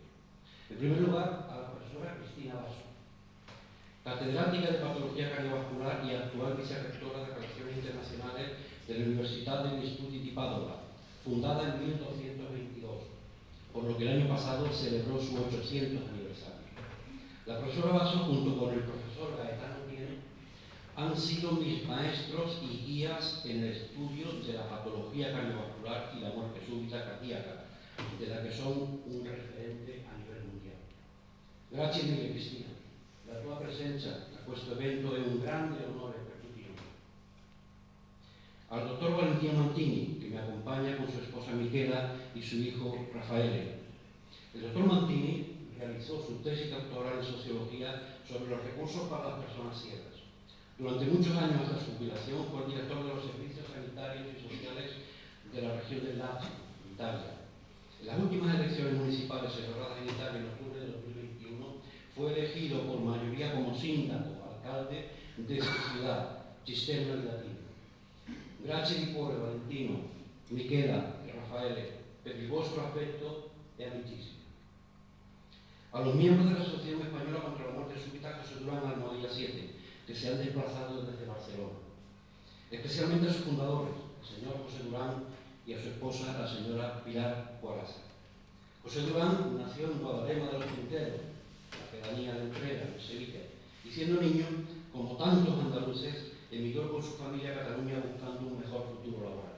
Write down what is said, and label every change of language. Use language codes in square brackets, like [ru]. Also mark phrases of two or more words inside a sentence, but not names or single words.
[es] En primer lugar, a la profesora Cristina Basso, catedrática de Patología Cardiovascular y actual vicerrectora de Relaciones Internacionales de la Universidad del Studi di Padova, fundada en 1222, por lo que el año pasado celebró su 800 aniversario. La profesora Basso, junto con el profesor Gaetano Piene, han sido mis maestros y guías en el estudio de la patología cardiovascular y la muerte súbita cardíaca, de la que son un referente a nivel mundial. [it] Grazie mille, Cristina. La tua presenza a questo evento è un grande onore per tutti noi. [es] Al dottor Valentino Mantini, que me acompaña con su esposa Michela y su hijo Raffaele. El doctor Mantini realizó su tesis doctoral en sociología sobre los recursos para las personas ciegas. Durante muchos años hasta su jubilación fue el director de los servicios sanitarios y sociales de la región del Lazio, Italia. En las últimas elecciones municipales celebradas en Italia en octubre de 2021 fue elegido por mayoría como sindaco, alcalde de su ciudad, Cisterna di Latina. [it] Grazie di cuore Valentino, Michela e Raffaele per il vostro affetto e amicizia. [es] A los miembros de la Asociación Española contra la Muerte Súbita José Durán Almohadilla 7, que se han desplazado desde Barcelona. Especialmente a sus fundadores, el señor José Durán y a su esposa, la señora Pilar Guarasa. José Durán nació en Guadalema de los Quinteros, la pedanía de Entrega, en Sevilla, y siendo niño, como tantos andaluces, emigró con su familia a Cataluña buscando un mejor futuro laboral.